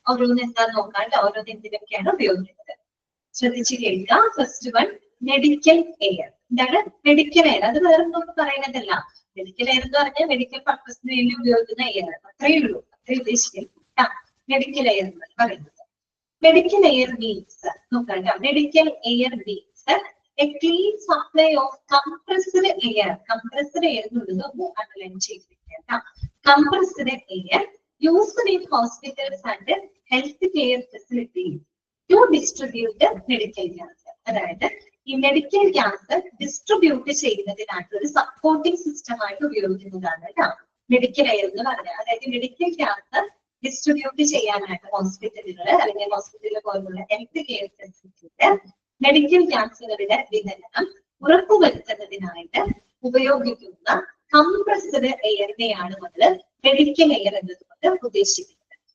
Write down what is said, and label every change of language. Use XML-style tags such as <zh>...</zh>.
<ml>ഓരോന്ന് എന്താന്ന് നോക്കാം കേട്ടോ, ഓരോന്ന് എന്തിനൊക്കെയാണ് ഉപയോഗിക്കുന്നത് ശ്രദ്ധിച്ച് കേൾക്കുക. First one medical air. എന്താണ് മെഡിക്കൽ എയർ? അത് വേറെ ഒന്നും പറയുന്നതല്ല. മെഡിക്കൽ എയർ എന്ന് പറഞ്ഞാൽ മെഡിക്കൽ പർപ്പസിന് വേണ്ടി ഉപയോഗിക്കുന്ന എയർ, അത്രയേ ഉള്ളൂ, അത്രയും ഉദ്ദേശിക്കുക. മെഡിക്കൽ എയർ എന്ന് പറയുന്നത് മെഡിക്കൽ എയർ മീൻസ് നോക്കാം.</ml> <en>Medical air means a clean supply of compressed air.</en> <ml>Compressed air എന്നുള്ളത് ഒന്ന് അണ്ടർലൈൻ ചെയ്തിരിക്കുക.</ml> <en>Compressed air used in hospitals and health care facilities to distribute medical gas.</en> <ml>അതായത് ഈ മെഡിക്കൽ ഗ്യാസ് ഡിസ്ട്രിബ്യൂട്ട് ചെയ്യുന്നതിനായിട്ട് ഒരു supporting system ആയിട്ട് ഉപയോഗിക്കുന്നതാണ് കേട്ടോ മെഡിക്കൽ എയർ എന്ന് പറഞ്ഞാൽ. അതായത് മെഡിക്കൽ ഗ്യാസ് ഡിസ്ട്രിബ്യൂട്ട് ചെയ്യാനായിട്ട് ഹോസ്പിറ്റലുകൾ അല്ലെങ്കിൽ ഹോസ്പിറ്റലുകൾ പോലുള്ള ഹെൽത്ത് കെയർ ഫെസിലിറ്റിയില് മെഡിക്കൽ ഗ്യാസുകളുടെ വിതരണം ഉറപ്പുവരുത്തുന്നതിനായിട്ട് ഉപയോഗിക്കുന്ന കംപ്രസ്ഡ് എയറിനെയാണ് നമ്മൾ മെഡിക്കൽ എയർ എന്നതുകൊണ്ട് ഉദ്ദേശിക്കുന്നത്.</ml>